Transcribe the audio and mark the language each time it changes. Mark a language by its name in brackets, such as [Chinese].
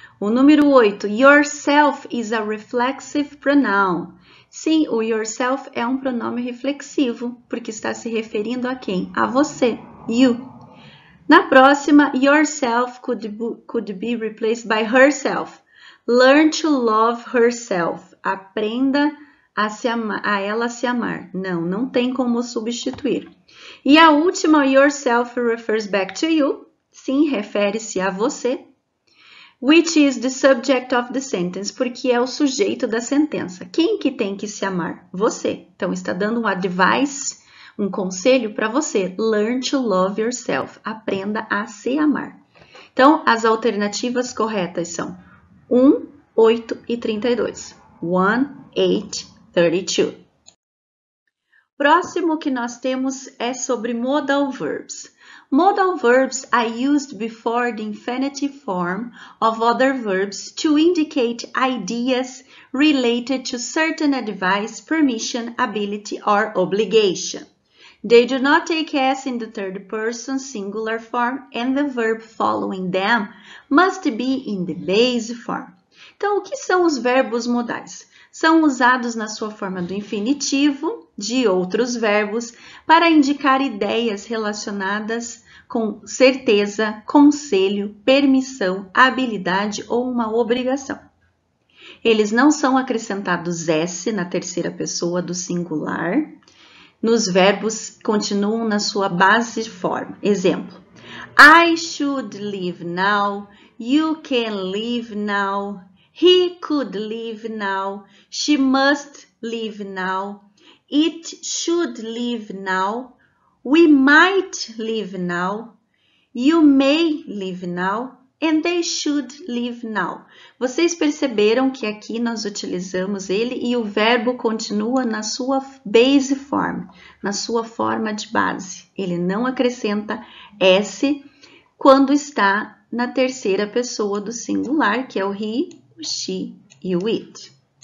[Portuguese] O número 8, [English] yourself is a reflexive pronoun. [Portuguese] Sim, o yourself é um pronome reflexivo, porque está se referindo a quem? A você, you. Na próxima, [English] yourself could be replaced by herself. Learn to love herself. [Portuguese] Aprenda a ela se amar. Não, não tem como substituir. E a última, [English] yourself refers back to you. [Portuguese] Sim, refere-se a você. [English] Which is the subject of the sentence, [Portuguese] porque é o sujeito da sentença. Quem que tem que se amar? Você. Então, está dando um advice, um conselho para você. [English] Learn to love yourself. [Portuguese] Aprenda a se amar. Então, as alternativas corretas são 1, 8 e 32. 1, 8, 32. Próximo que nós temos é sobre modal verbs. [English] Modal verbs are used before the infinitive form of other verbs to indicate ideas related to certain advice, permission, ability, or obligation. They do not take S in the third person singular form and the verb following them must be in the base form. [Portuguese] Então, o que são os verbos modais? São usados na sua forma do infinitivo de outros verbos para indicar ideias relacionadas com certeza, conselho, permissão, habilidade ou uma obrigação. Eles não são acrescentados S na terceira pessoa do singular. Nos verbos continuam na sua base forma. Exemplo: [English] I should leave now. You can leave now. He could leave now. She must leave now. It should leave now. We might leave now. You may leave now. And they should leave now. [Portuguese] Vocês perceberam que aqui nós utilizamos ele e o verbo continua na sua base form, na sua forma de base. Ele não acrescenta S quando está na terceira pessoa do singular, que é o he, o she e o it.